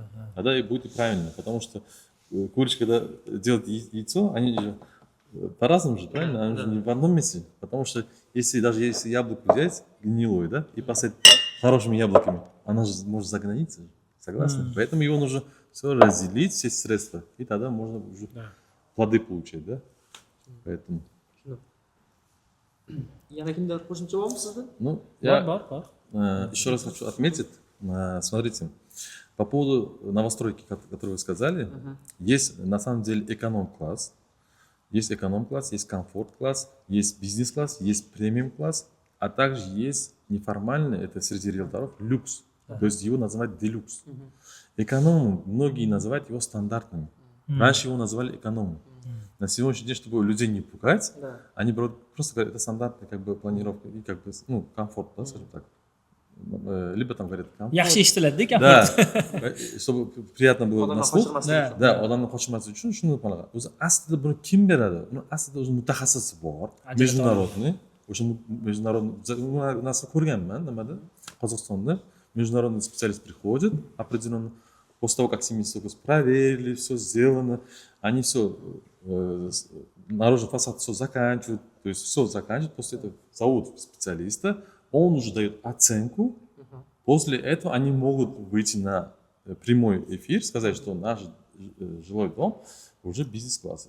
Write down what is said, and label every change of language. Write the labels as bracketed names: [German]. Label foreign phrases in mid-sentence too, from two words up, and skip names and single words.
[Russian] Тогда и будет и правильно, потому что курочка, когда делает яйцо, они же по-разному же, правильно? Они же не в одном месте. Потому что даже если яблоко взять гнилое, да, и посадить хорошими яблоками, она же может загноиться. Согласны? Поэтому его нужно все разделить, все средства, и тогда можно уже плоды получать, да? Поэтому. [Uzbek] Yana kimdir qo'shimcha bormi sizda? [Russian] Ну, я еще раз хочу отметить, смотрите, По поводу новостройки, которые вы сказали, есть на самом деле эконом-класс. Есть эконом-класс, есть комфорт-класс, есть бизнес-класс, есть премиум-класс, а также есть неформальный, это среди риэлторов, люкс. То есть его называют делюкс. Эконом, многие называют его стандартным. Раньше его называли экономом. На сегодняшний день, чтобы людей не пугать, они просто говорят, это стандартная как бы планировка и как бы, ну, комфорт, да, скажем так. Либо там говорят комфорт. [Uzbek] Yaxshi eshitiladida [Russian] Да, [Uzbek] komfort. [Russian] чтобы приятно было на слух. Да. [Uzbek] Odamni qochirmaslik uchun shuni qanaqa. O'zi aslida buni kim beradi? Uni aslida o'zi mutaxassisi bor, международный. O'sha международный narsani ko'rganman nimada? [Russian] Qozog'istonda международный специалист приходит, определенно после того, как семейство проверили, все сделано, они все наружный фасад все заканчивают, то есть все заканчивают, после этого зовут специалиста, он уже дает оценку, после этого они могут выйти на прямой эфир, сказать, что наш жилой дом уже бизнес-класса.